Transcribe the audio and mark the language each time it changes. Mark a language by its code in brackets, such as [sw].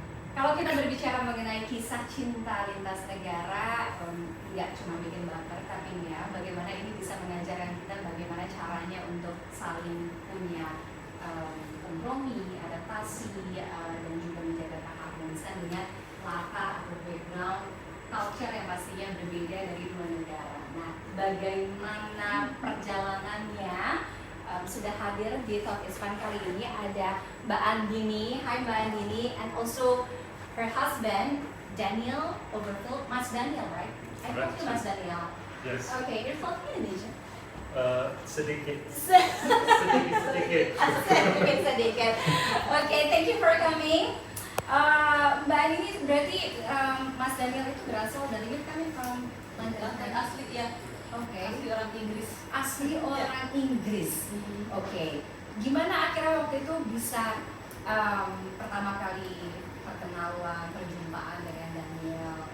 [id] Kalau kita berbicara mengenai kisah cinta lintas negara, nggak cuma bikin baper, tapi ya bagaimana ini bisa mengajarkan kita bagaimana caranya untuk saling punya kompromi, adaptasi, dan juga menjaga keharmonisan dengan latar atau background culture yang pastinya berbeda dari dua negara. Nah, bagaimana perjalanannya sudah hadir di Talk is Fun kali ini ada Mbak Andini. [en] Hai Mbak Andini, and also her husband Daniel Overfield. Mas Daniel, right? I talked to Mas Daniel. Yes. Okay, you're from Indonesia. [id] Sedikit. Sedikit. Sedikit. [en] Okay, thank you for coming. [id] Mbak Andini, berarti Mas Daniel itu berasal dari kami [en] from London. [id] Asli ya. Oke. Asli orang Inggris. Asli orang Inggris. Oke. Gimana akhirnya waktu itu bisa pertama kali perkenalan, perjumpaan dengan Daniel?